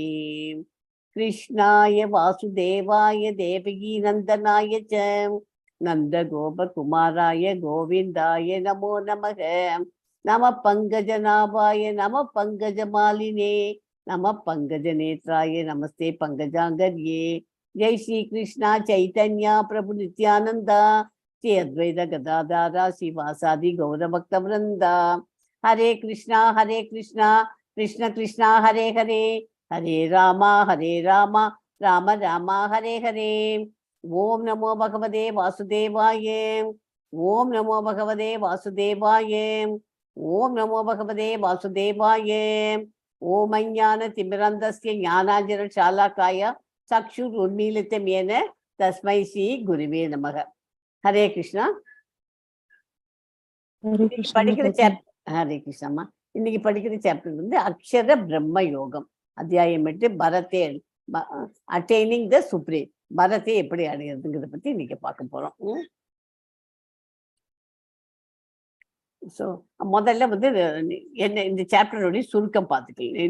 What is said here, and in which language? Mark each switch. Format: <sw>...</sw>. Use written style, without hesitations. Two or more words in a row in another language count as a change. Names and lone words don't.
<sa>कृष्णाय वासुदेवाय देवकी नंदनाय च नंद गोप कुमाराय गोविंदाय नमो नमः नमः पंकजनाभाय नमः पंकजमालिने नमः पंकजनेत्राय नमस्ते पंकजांगर्ये जय श्री कृष्णा चैतन्य प्रभु नित्यानंदा श्री अद्वैत गदाधर श्रीवासादि गौरभक्त वृंदा हरे कृष्णा कृष्ण कृष्णा हरे हरे हरे राम राम राम हरे हरे ओम नमो भगवते वासुदेवाय ओम नमो भगवते वासुदेवाय ओम नमो भगवते वासुदेवाय ओम अज्ञान तिमिरन्धस्य ज्ञानांजन शालाकाय चक्षुरुन्मीलितं येन तस्मै श्री गुरुवे नमः. हरे कृष्णा. हरे कृष्णा.</sa> <ta>இன்னைக்கு படிக்கிற சாப்டர் அக்ஷர பிரம்ம யோகம். அத்தியாயம் 8 பரதே</ta> <en>attaining the supreme.</en> <ta>பரத்தை எப்படி அடையிறதுங்கிறத பத்தி இன்னைக்கு பார்க்க போறோம். ஸோ முதல்ல என்ன இந்த சாப்டருடைய சுருக்கம் பார்த்துக்கலாம்.</ta>